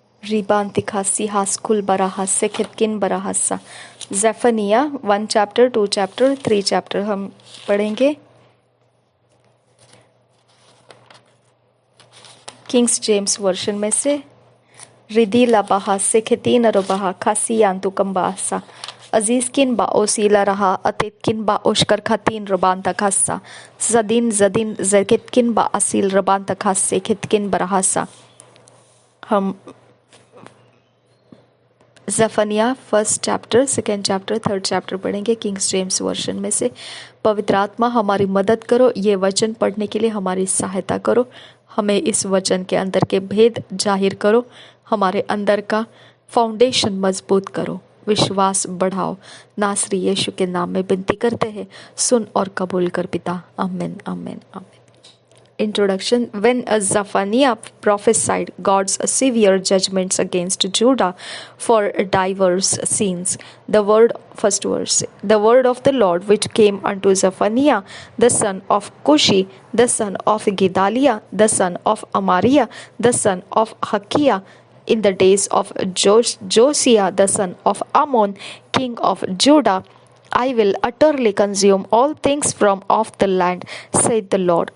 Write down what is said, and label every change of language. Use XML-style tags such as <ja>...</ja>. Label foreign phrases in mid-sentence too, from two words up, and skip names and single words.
<en>Ribantikasi haskul barahase kitkin barahasa. Zephaniah 1 chapter, 2 chapter, 3 chapter</en> <hi>हम पढ़ेंगे. किंग्स जेम्स वर्शन में से. रिदी लबाहा सेखेतीन रबाहा खासी यांतुकम बासा. अजीज किन बा ओसीला रहा अतित किन बा ओशकर खातीन रबान तखासा. जदीन जदीन जकित किन बा असील रबान तखास सेखित किन बरहासा. हम ज़फनिया</hi> <en>first chapter, second chapter, third chapter</en> <hi>पढ़ेंगे किंग्स जेम्स वर्शन में से. पवित्र आत्मा हमारी मदद करो, ये वचन पढ़ने के लिए हमारी सहायता करो. हमें इस वचन के अंदर के भेद जाहिर करो. हमारे अंदर का फाउंडेशन मजबूत करो. विश्वास बढ़ाओ. नासरी यीशु के नाम में विनती करते हैं. सुन और कबूल कर पिता. आमीन आमीन आमीन.</hi> <en>Introduction. When Zephaniah prophesied God's severe judgments against Judah for diverse sins, first verse, the word of the Lord which came unto Zephaniah, the son of Cushi, the son of Gedaliah, the son of Amariah, the son of Hakiah, in the days of Josiah, the son of Ammon, king of Judah, I will utterly consume all things from off the land, saith the Lord.</en>